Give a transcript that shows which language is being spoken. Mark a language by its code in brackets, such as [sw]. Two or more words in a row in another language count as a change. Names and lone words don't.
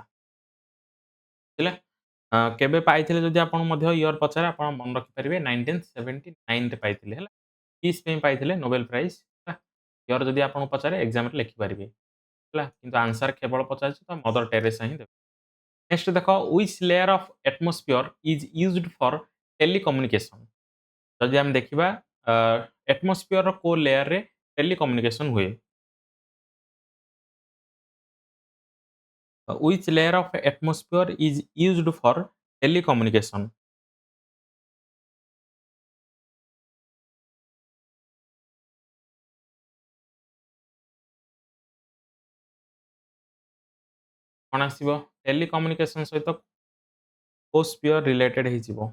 [or] ବୁଝିଲେ? କେବେ ପାଇଥିଲେ ଯଦି ଆପଣଙ୍କୁ ମଧ୍ୟ ଇୟର ପଚାରେ ଆପଣ ମନେ ରଖିପାରିବେ 1979 ରେ ପାଇଥିଲେ ହେଲା। ପିସ୍ ପାଇଁ ପାଇଥିଲେ ନୋବେଲ ପ୍ରାଇଜ ହେଲା। ଇୟର ଯଦି ଆପଣଙ୍କୁ ପଚାରେ ଏକ୍ସାମରେ ଲେଖିପାରିବେ ହେଲା। କିନ୍ତୁ ଆନ୍ସର କେବଳ ପଚାରିଛି ତ ମଦର ଟେରେସା ହିଁ ଦେବେ। [en] ନେକ୍ସଟ ଦେଖ which layer of atmosphere is used for telecommunication? [or] ଯଦି ଆମେ ଦେଖିବା ଆଟମୋସ୍ଫିୟର କୋଉ ଲେୟରରେ ଟେଲିକମ୍ୟୁନିକେସନ ହୁଏ? [en] which layer of atmosphere is used for telecommunication? [or] କଣ ଆସିବ? ଟେଲିକମ୍ୟୁନିକେସନ ସହିତ କୋଉ [en] sphere related [or] ହେଇଯିବ?